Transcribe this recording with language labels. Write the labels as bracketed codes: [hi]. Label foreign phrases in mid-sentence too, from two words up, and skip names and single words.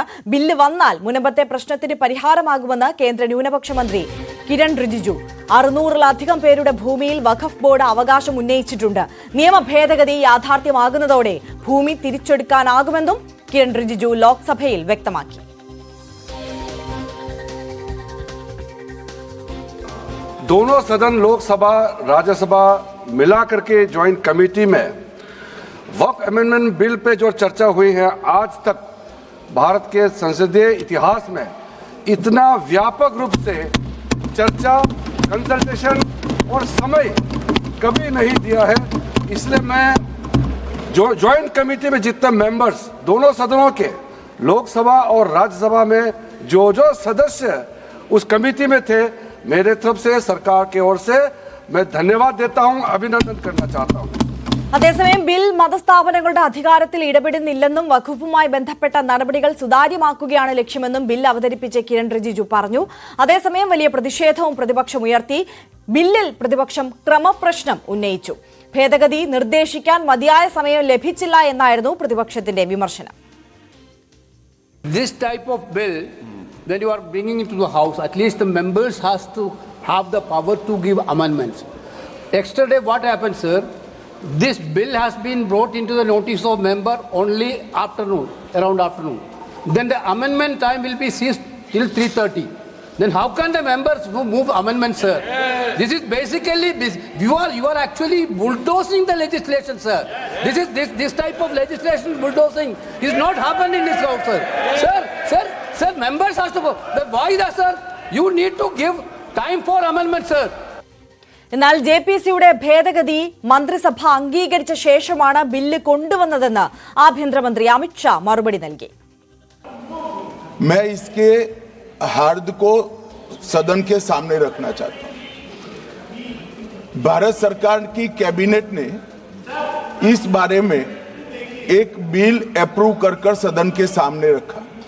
[ml] ബില്ല് വന്നാൽ മുൻപത്തെ പ്രശ്നത്തിന് പരിഹാരമാകുമെന്ന് കേന്ദ്ര ന്യൂനപക്ഷ മന്ത്രി കിരൺ റിജിജു. 600-ലധികം പേരുടെ ഭൂമിയിൽ വഖഫ് ബോർഡ് അവകാശം ഉന്നയിച്ചിട്ടുണ്ട്. നിയമ ഭേദഗതി യാഥാർത്ഥ്യമാകുന്നതോടെ ഭൂമി തിരിച്ചെടുക്കാനാകുമെന്നും കിരൺ റിജിജു ലോക്സഭയിൽ വ്യക്തമാക്കി. [hi] दोनों सदन लोकसभा राज्यसभा मिलाकर के [en] joint committee [hi] में वक्फ [en] amendment bill [hi] पे जो चर्चा हुई है, आज तक भारत के संसदीय इतिहास में इतना व्यापक रूप से चर्चा, कंसल्टेशन और समय कभी नहीं दिया है. इसलिए मैं जो [en] joint committee [hi] में जितने मेंबर्स दोनों सदनों के लोकसभा और राज्यसभा में जो सदस्य उस कमेटी में थे, मेरे तरफ से सरकार की ओर से मैं धन्यवाद देता हूं, अभिनंदन करना चाहता हूं. [ml] അതേസമയം ബിൽ മതസ്ഥാപനങ്ങളുടെ അധികാരത്തിൽ ഇടപെടുന്നില്ലെന്നും വഖഫുമായി ബന്ധപ്പെട്ട നടപടികൾ സുതാര്യമാക്കുകയാണ് ലക്ഷ്യമെന്നും ബിൽ അവതരിപ്പിച്ച കിരൺ റിജിജു പറഞ്ഞു. അതേസമയം വലിയ പ്രതിഷേധവും പ്രതിപക്ഷം ഉയർത്തി. ബില്ലിൽ പ്രതിപക്ഷം ക്രമപ്രശ്നം ഉന്നയിച്ചു. ഭേദഗതി നിർദ്ദേശിക്കാൻ മതിയായ സമയം ലഭിച്ചില്ല എന്നായിരുന്നു പ്രതിപക്ഷത്തിന്റെ വിമർശനം. [en] This type of bill, when you are bringing it to the house, at least the members has to have the power to give amendments. Yesterday what happened, sir? This bill has been brought into the notice of member only afternoon, around afternoon. Then the amendment time will be ceased till 3:30. Then how can the members move amendments, sir? This is basically you are actually bulldozing the legislation, sir. This type of legislation bulldozing is not happened in this house, sir. Sir, members has to go. Why that, sir? You need to give time for amendment, sir. [ml] എന്നാൽ ജെപിസിയുടെ ഭേദഗതി മന്ത്രിസഭ അംഗീകരിച്ച ശേഷമാണ് ബില്ല് കൊണ്ടുവന്നതെന്ന് ആഭ്യന്തരമന്ത്രി അമിത് ഷാ മറുപടി നൽകി. [hi] मैं इसके हार्द को सदन के सामने रखना चाहता हूं. भारत सरकार की कैबिनेट ने इस बारे में एक [en] bill approve [hi] कर सदन के सामने रखा.